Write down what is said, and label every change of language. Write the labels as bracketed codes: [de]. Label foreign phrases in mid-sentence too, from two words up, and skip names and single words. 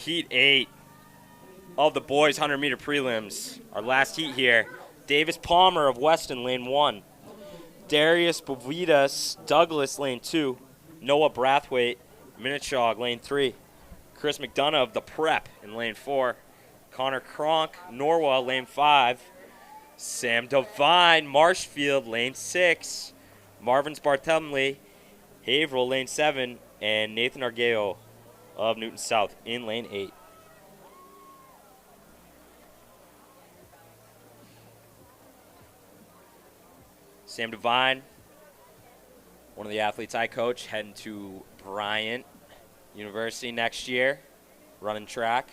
[en] Heat 8 of the boys 100-meter prelims. Our last heat here. Davis Palmer of Weston, lane 1. Darius Bovidas Douglas, lane 2. Noah Brathwaite, Minachog, lane 3. Chris McDonough of the Prep in lane 4. Connor Cronk, Norwell, lane 5. Sam Devine, Marshfield, lane 6. Marvin Barthélemy, Haverhill, lane 7. And Nathan Argeo of Newton South in lane 8. Sam Devine, one of the athletes I coach, heading to Bryant University next year, running track.